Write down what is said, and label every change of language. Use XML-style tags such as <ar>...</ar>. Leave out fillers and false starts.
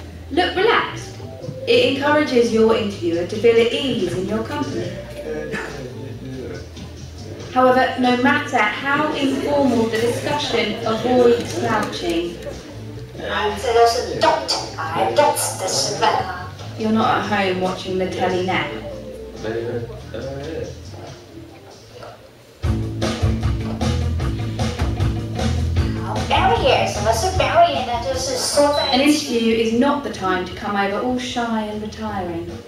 <en>Look relaxed. It encourages your interviewer to feel at ease in your company. However, no matter how informal the discussion, avoid slouching.</en> <zh>这就是 don't 啊 don't 的示范啊。</zh> <en>You're not at home watching the telly now.</en> <zh>Barrier 什么是 barrier 呢？就是缩在</zh> <en>An interview is not the time to come over all shy and retiring.</en>